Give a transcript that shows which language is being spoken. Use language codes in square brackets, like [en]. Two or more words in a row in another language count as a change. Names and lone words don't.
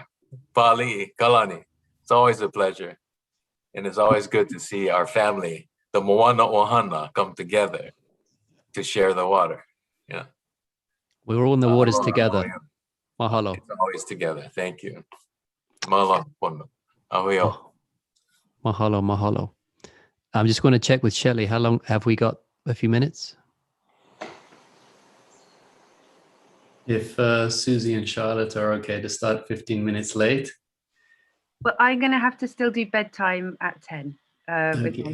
[en] Pali, Kalani, it's always a pleasure. And it's always good to see our family, the Moana Ohana, come together to share the water. Yeah. We're all in the waters together. Mahalo. It's always together. Thank you. [haw] Mahalo. Ahoyo. Mahalo, mahalo. [en] I'm just going to check with Shelley. How long have we got? A few minutes? If Susie and Charlotte are okay to start 15 minutes late. Well, I'm going to have to still do bedtime at 10 with my